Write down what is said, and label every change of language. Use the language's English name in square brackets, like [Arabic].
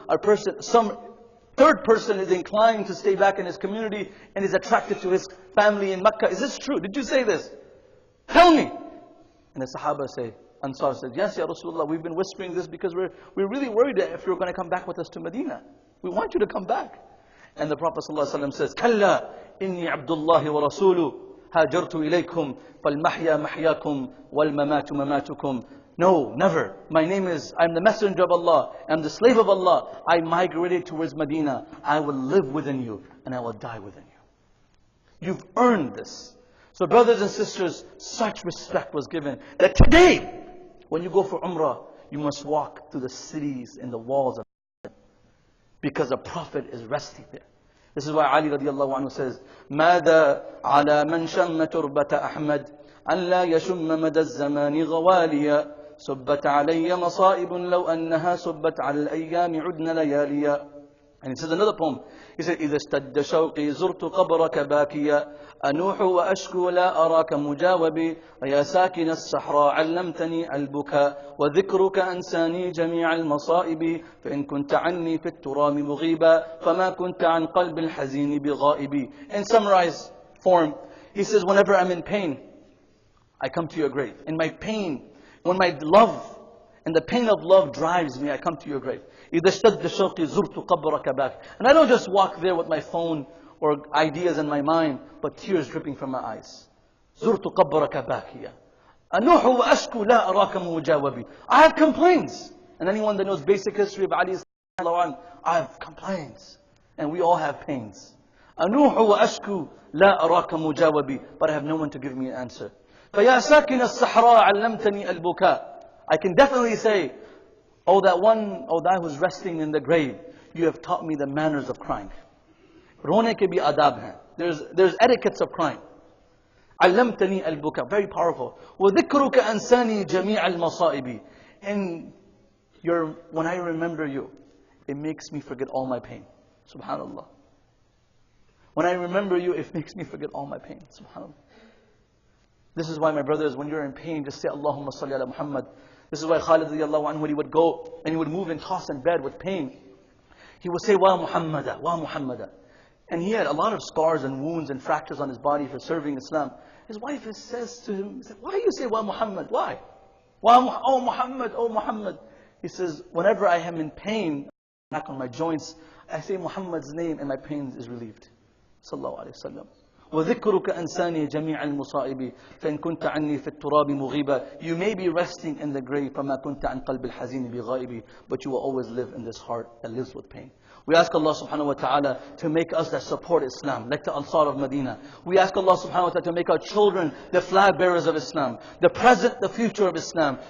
[English] A person, some third person is inclined to stay back in his community and is attracted to his family in Mecca. Is this true? Did you say this? Tell me. And the Sahaba say, Ansar said, yes, Ya Rasulullah, we've been whispering this because we're really worried that if you're going to come back with us to Medina. We want you to come back. And the Prophet ﷺ says, [Arabic] كَلَّا إِنِّي عَبْدُ اللَّهِ وَرَسُولُهُ هَاجَرْتُ إِلَيْكُمْ فَالْمَحْيَا مَحْيَاكُمْ وَالْمَمَاتُ مَمَاتُكُمْ. [English] No, never. I'm the messenger of Allah. I'm the slave of Allah. I migrated towards Medina. I will live within you and I will die within you. You've earned this. So brothers and sisters, such respect was given that today, when you go for Umrah, you must walk through the cities and the walls of because the Prophet is resting there. This is why Ali radiallahu anhu says, [Arabic] ماذا على من شم تربة أحمد أن لا يشم مدى الزمان غواليا صبت علي مصائب لو أنها صبت على الأيام عدن لياليا. [English] And he says another poem. He said, [Arabic] إذا اشتد شوقي زرت قبرك باكيا أنوح وأشكو لا أراك مجاوبي ويا ساكن الصحراء علمتني البكاء وذكرك أنساني جميع المصائب فإن كنت عني في التراب مغيبا فما كنت عن قلب الحزين بغائبي. [English] In summarized form, he says, whenever I'm in pain, I come to your grave. In my pain, when my love and the pain of love drives me, I come to your grave. [Arabic] إذا اشتد شوقي زرت قبرك باك. [English] And I don't just walk there with my phone or ideas in my mind, but tears dripping from my eyes. [Arabic] زرت قبرك باكيا أنوح وأشكو لا أراك مجاوبي. [English] I have complaints. And anyone that knows basic history of Ali, I have complaints. And we all have pains. [Arabic] أنوح وأشكو لا أراك مجاوبي. [English] But I have no one to give me an answer. [Arabic] فيا ساكن الصحراء علمتني البكاء. [English] I can definitely say, oh that who's resting in the grave, you have taught me the manners of crying. [Urdu] Rone ke bhi adab hain. [English] There's etiquettes of crying. [Arabic] علمتني البكاء. [English] Very powerful. [Arabic] وذكرك أنساني جميع المصائب. [English] And when I remember you, it makes me forget all my pain. Subhanallah. When I remember you, it makes me forget all my pain. Subhanallah. This is why, my brothers, when you're in pain, just say Allahumma salli ala Muhammad. This is why Khalid radiallahu anhu, when he would go and he would move and toss in bed with pain, he would say, Wa Muhammada, Wa Muhammada. And he had a lot of scars and wounds and fractures on his body for serving Islam. His wife says to him, why do you say Wa Muhammad? Why? Oh Muhammad, oh Muhammad. He says, whenever I am in pain, knock on my joints, I say Muhammad's name and my pain is relieved. Sallallahu alayhi wa sallam. [Arabic] وذكرك أنساني جميع المصائب فإن كنت عني في التراب مغيبا. [English] You may be resting in the grave [Arabic] فما كنت عن قلب الحزين بغائب, [English] but you will always live in this heart that lives with pain. We ask Allah subhanahu wa ta'ala to make us that support Islam, like the Ansar of Medina. We ask Allah subhanahu wa ta'ala to make our children the flag bearers of Islam, the present, the future of Islam.